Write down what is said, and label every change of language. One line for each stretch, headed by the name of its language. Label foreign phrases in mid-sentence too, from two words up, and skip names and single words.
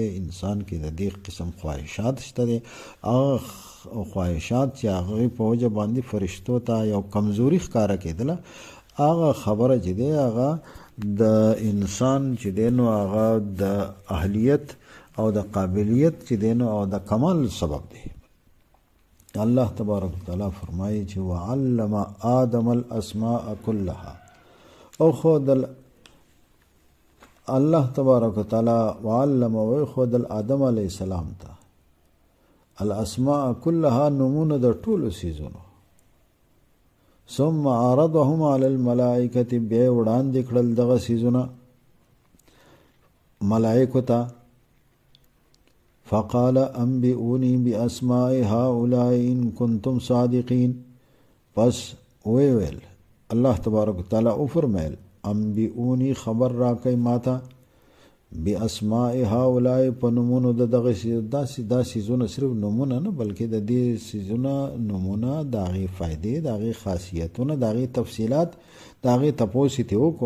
Pashto: انسان کې د دې قسم خواهشات شته دی، هغه خواهشات چې هغې په وجه باندې فرشتو ته یو کمزوري ښکاره کېدله، هغه خبره چې دی هغه د انسان چې دی نو هغه د اهلیت او د قابلیت چې دی نو او د کمال سبب دی.
Arabic: الله تبارک وتعالی
Pashto: فرمایي چې
Arabic: وعلم آدم الاسماء كلها،
Pashto: او خود
Arabic: الله تبارک وتعالی
Pashto: وعلم او خود آدم علیه السلام ته
Arabic: الاسماء كلها
Pashto: نمونه د ټولو څیزونو.
Arabic: ثم عرضهم على الملائکه،
Pashto: بیا وړاندې کړل دغه څیزونه ملائکو ته.
Arabic: فقال انبئوني باسماء هؤلاء ان كنتم صادقين،
Pashto: پس ویل
Arabic: الله تبارک وتعالی
Pashto: او فرمایل انبئوني خبر راکئ ماته
Arabic: باسماء هؤلاء
Pashto: په نومونو د دغه دا څیزونه، صرف نومونه نه بلکې د دې څیزونه نومونه، د هغې فایدې، د هغې خاصیتونه، د هغې تفصیلات، د هغې تپوس یې ترې وکړو.